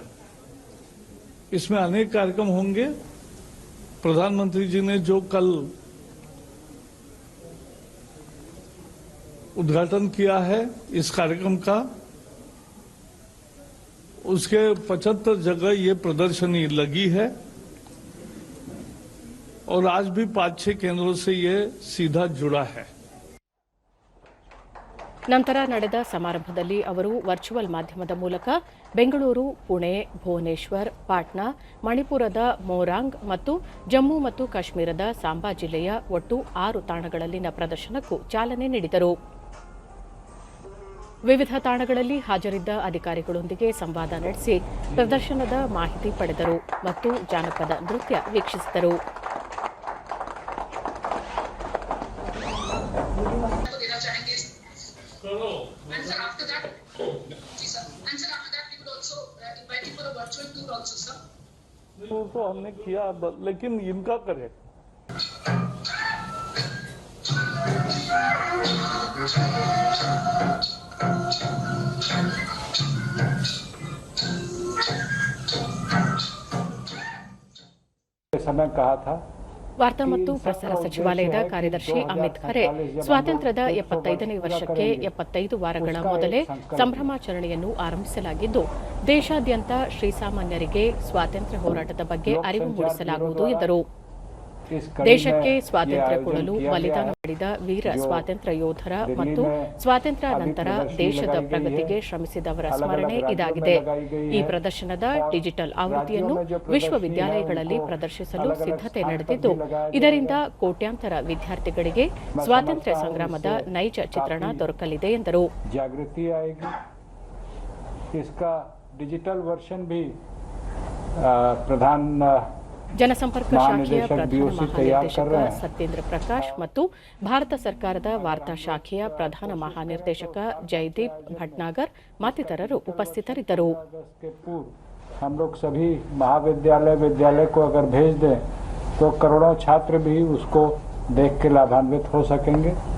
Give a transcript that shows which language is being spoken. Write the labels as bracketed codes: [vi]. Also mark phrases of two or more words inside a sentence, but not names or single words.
[hi] इसमें अनेक कार्यक्रम होंगे. प्रधानमंत्री जी ने जो कल उद्घाटन किया है इस कार्यक्रम का, उसके 75 जगह ये प्रदर्शनी लगी है और आज भी 5-6 केंद्रों से ये सीधा जुड़ा है. [kn] ನಂತರ ನಡೆದ ಸಮಾರಂಭದಲ್ಲಿ ಅವರು ವರ್ಚುವಲ್ ಮಾಧ್ಯಮದ ಮೂಲಕ ಬೆಂಗಳೂರು, ಪುಣೆ, ಭುವನೇಶ್ವರ್, ಪಾಟ್ನಾ, ಮಣಿಪುರದ ಮೋರಾಂಗ್ ಮತ್ತು ಜಮ್ಮು ಮತ್ತು ಕಾಶ್ಮೀರದ ಸಾಂಬಾ ಜಿಲ್ಲೆಯ ಒಟ್ಟು 6 ತಾಣಗಳಲ್ಲಿನ ಪ್ರದರ್ಶನಕ್ಕೂ ಚಾಲನೆ ನೀಡಿದರು. ವಿವಿಧ ತಾಣಗಳಲ್ಲಿ ಹಾಜರಿದ್ದ ಅಧಿಕಾರಿಗಳೊಂದಿಗೆ ಸಂವಾದ ನಡೆಸಿ ಪ್ರದರ್ಶನದ ಮಾಹಿತಿ ಪಡೆದರು ಮತ್ತು ಜಾನಪದ ನೃತ್ಯ ವೀಕ್ಷಿಸಿದರು. [hi] तो हमने किया, लेकिन इनका करें. समय कहा था. [kn] ವಾರ್ತಾ ಮತ್ತು ಪ್ರಸಾರ ಸಚಿವಾಲಯದ ಕಾರ್ಯದರ್ಶಿ ಅಮಿತ್ ಖರೆ ಸ್ವಾತಂತ್ರ್ಯದ 75ನೇ ವರ್ಷಕ್ಕೆ 75 ವಾರಗಳ ಮೊದಲೇ ಸಂಭ್ರಮಾಚರಣೆಯನ್ನು ಆರಂಭಿಸಲಾಗಿದ್ದು, ದೇಶಾದ್ಯಂತ ಶ್ರೀಸಾಮಾನ್ಯರಿಗೆ ಸ್ವಾತಂತ್ರ್ಯ ಹೋರಾಟದ ಬಗ್ಗೆ ಅರಿವು ಮೂಡಿಸಲಾಗುವುದು ಎಂದರು. [hi] इस कड़ी [kn] ದೇಶಕ್ಕೆ [hi] में ये [kn] ಸ್ವಾತಂತ್ರ್ಯ [hi] आयोजन [kn] ಕೊಡಲು [hi] किया गया [kn] ಬಲಿದಾನ [hi] है [kn] ಮಾಡಿದ ವೀರ [hi] जो [kn] ಸ್ವಾತಂತ್ರ್ಯ ಯೋಧರ [hi] दिल्ली [kn] ಮತ್ತು [hi] में [kn] ಸ್ವಾತಂತ್ರ್ಯ [hi] अभी [kn] ನಂತರ [hi] प्रदर्शनी [kn] ದೇಶದ [hi] लगाई गई [kn] ಪ್ರಗತಿಗೆ [hi] है। [kn] ಶ್ರಮಿಸಿದವರ [hi] अलग-अलग [kn] ಸ್ಮರಣೆ [hi] राज्यों में [kn] ಇದಾಗಿದೆ [hi] लगाई गई [kn] ಈ [hi] है [kn] ಪ್ರದರ್ಶನದ [hi] और [kn] ಡಿಜಿಟಲ್ [hi] राज्यों [kn] ಆವೃತ್ತಿಯನ್ನು [hi] में जो प्रदर्शनी है [kn] ವಿಶ್ವವಿದ್ಯಾಲಯಗಳಲ್ಲಿ [hi] उनको [kn] ಪ್ರದರ್ಶಿಸಲು [hi] अलग-अलग [kn] ಸಿದ್ಧತೆ [hi] स्थान पर [kn] ನಡೆದಿದ್ದು [hi] भी लगाया [kn] ಇದರಿಂದ [hi] जाएगा। [kn] ಕೋಟ್ಯಾಂತರ ವಿದ್ಯಾರ್ಥಿಗಳಿಗೆ [hi] मैं [kn] ಸ್ವಾತಂತ್ರ್ಯ [hi] समझता हूं [kn] ಸಂಗ್ರಾಮದ [hi] इससे [kn] ನೈಜ ಚಿತ್ರಣ [hi] काफी [kn] ದೊರಕಲಿದೆ ಎಂದರು. [hi] जागृति आएगी। इसका [en] digital version [hi] भी प्रधान [kn] ಜನಸಂಪರ್ಕ ಶಾಖೆಯ [hi] महानिदेशक [kn] ಪ್ರಧಾನ [hi] BOC तैयार कर [kn] ಮಹಾನಿರ್ದೇಶಕ [hi] रहे हैं [kn] ಸತ್ಯೇಂದ್ರ ಪ್ರಕಾಶ್ ಮತ್ತು ಭಾರತ ಸರ್ಕಾರದ ವಾರ್ತಾ ಶಾಖೆಯ ಪ್ರಧಾನ ಮಹಾನಿರ್ದೇಶಕ ಜಯದೀಪ್ ಭಟ್ನಾಗರ್ ಮತ್ತಿತರರು ಉಪಸ್ಥಿತರಿದ್ದರು. [hi] 15 अगस्त के पूर्व हम लोग सभी विद्यालय को अगर भेज दें तो करोड़ों छात्र भी उसको देख के लाभान्वित हो सकेंगे।